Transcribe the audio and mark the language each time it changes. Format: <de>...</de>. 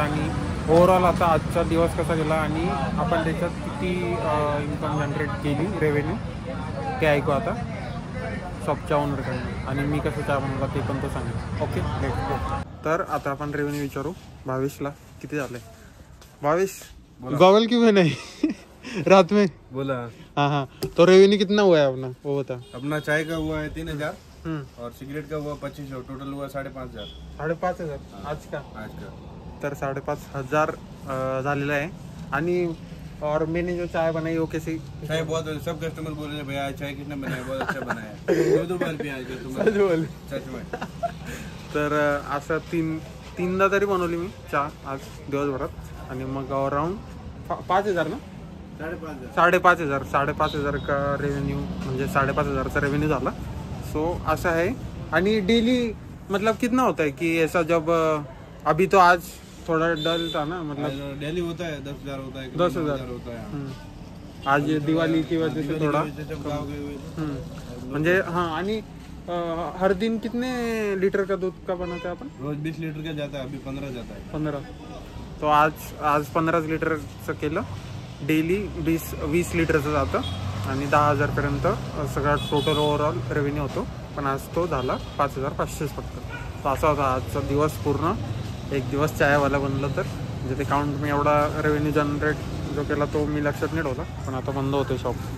<mr>आणि ओव्हरऑल आता आजचा दिवस कसा गेला आणि आपण त्याच्यात किती इन्कम जनरेट केली, रेव्हेन्यू, ते ऐकू आता शॉपच्या ओनरकडनं, आणि मी कसं चहा बनवला ते पण तो सांगेल.</mr> <en>Okay, let's go.</en> <mr>तर आता आपण रेव्हेन्यू विचारू भावेशला, किती झाले.</mr> <hi>भावेश, गॉगल क्यों है नहीं रात में?</hi> <mr>बोला</mr> <hi>हाँ, तो रेवेन्यू कितना हुआ है अपना, वो बता. अपना चाय का हुआ है 3000 और सिगरेट का हुआ 2500, टोटल हुआ 5,500.</hi> <mr>5,500</mr> <hi>आज का.</hi> <mr>तर 5,500 झालेला आहे.</mr> <hi>आणि और मैंने जो चाय बनाई वो कैसी चाय बहुत, सब कस्टमर बोल रहे भैया चाय कितना बनाया, बहुत अच्छा बनाया. 2 रुपये पिया सच में.</hi> <mr>तर असं तीनदा तरी बनवली मी चहा आज दिवसभरात. आणि मग अराउंड 5,000 ना,</mr> <hi>5,500 का रेवेन्यू,</hi> <mr>म्हणजे 5,500चा रेवेन्यू झाला. सो असं आहे.</mr> <hi>आणि डेली मतलब कितना होता है कि ऐसा, जब अभी तो आज थोड़ा डल था ना, मतलब डेली होता है 10,000 होता है, 10,000 होता है. आज दिवाली की वजह से थोड़ा म्हणजे हाँ. आणि हर दिन कितने लीटर का दूध का बनाते हैं अपन? रोज 20 लीटर का जाता है, अभी 15 जाता है.</hi> <mr>15. तो आज 15 लिटरचं केलं. डेली 20 लिटरचं जातं आणि 10,000पर्यंत सगळा टोटल ओव्हरऑल रेव्हेन्यू होतो. पण आज तो झाला 5,500 फक्त. तो असा होता आजचा दिवस पूर्ण. एक दिवस चायवाला बनलं तर, म्हणजे ते काउंट मी एवढा रेव्हेन्यू जनरेट जो केला तो मी लक्षात नाही ठेवला. पण आता बंद होते शॉप.</mr>